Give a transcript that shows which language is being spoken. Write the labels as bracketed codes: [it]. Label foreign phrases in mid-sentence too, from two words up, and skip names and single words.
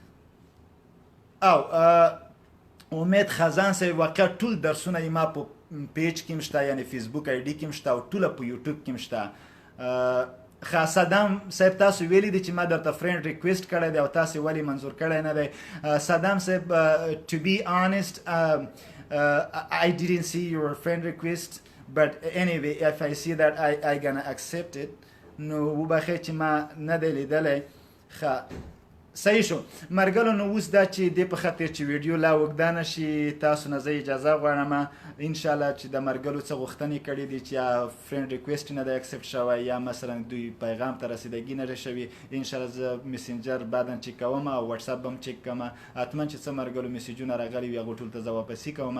[ps] او امید خزان صاحب واقعا ټول درسونه یې ما په پیج کې هم شته، یعنې فیسبوک آی ډي کې هم شته، او ټوله په یوټیوب کې هم شته. صدام صاحب تاسو ویلي دي چې ما درته [en] friend request [ps] کړی دی او تاسې ولې منظور کړی نه دی؟ [en] صدام صاحب to be honest I didn't see your friend request, but anyway if I see that I gonna accept it. [ps] نو وبخیر چې ما نه دی لیدلی. صحیح شو مرګلو، نو اوس دا چې دې په خاطر چې ویډیو لا اوږده نه شي تاسو نه زه اجازه غواړم، انشاءالله چې د مرګلو څه غوښتنې کړي دي چې یا [en] friend request [ps] نه دی اکسپټ شوی یا مثلا دوی پیغام ته رسیدګي نه شوي، انشاءالله زه میسنجر بعدا چک کوم او وټساپ به هم چک کوم، حتما چې څه مرګلو میسیجونه راغلي وي هغو ټولو ته زه واپسي کوم.